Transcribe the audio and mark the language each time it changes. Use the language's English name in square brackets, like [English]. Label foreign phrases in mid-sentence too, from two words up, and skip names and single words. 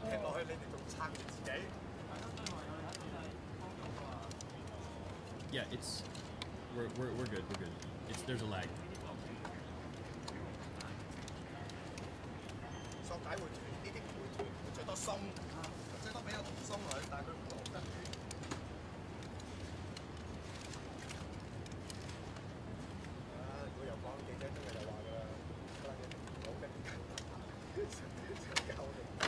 [English] Yeah, it's we're good, we're good. There's a lag. [Cantonese] 索帶會斷，呢啲唔會斷，佢最多鬆，最多俾個鬆佢，但係佢唔落得。如果又講記者今日又話㗎啦，好嘅，想教你。